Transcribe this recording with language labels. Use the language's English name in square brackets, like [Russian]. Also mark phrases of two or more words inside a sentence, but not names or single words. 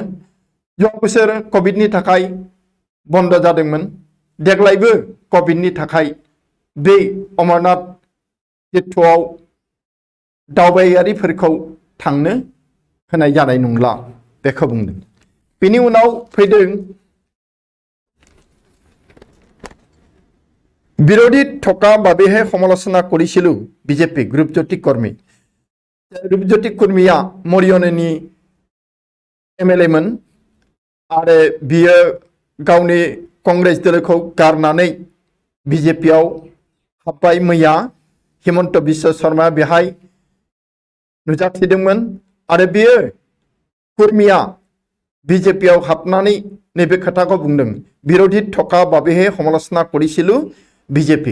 [Bodo] जौं बोसोर कभिडनि थाखाय बन्द जादोंमोन। देग्लायबो कभिडनि थाखाय बे अमरनाथ तीर्थआव दावबायारिफोरखौ थांनो होनाय जानाय नंला बेखौ बुंदों। बिनि उनाव फैदों [Assamese] বিৰোধী থকা বাবেহে সমালোচনা কৰিছিল বিজেপি ৰূপজ্যোতি কৰ্মী। [Bodo] ৰূপজ্যোতি কৰ্মীয়া মৰিয়নীनि MLA मोन आरो बियो गावनि कंग्रेस दोलोखौ गारनानै बिजेपियाव हाबबाय। मैया हिमन्त बिश्व शर्मा बेहाय नुजाथिदोंमोन आरो बियो कुर्मिया बिजेपियाव हाबनानै नैबे खोथाखौ बुंदों, [Assamese] বিৰোধী থকা বাবেহে সমালোচনা কৰিছিল বিজেপি।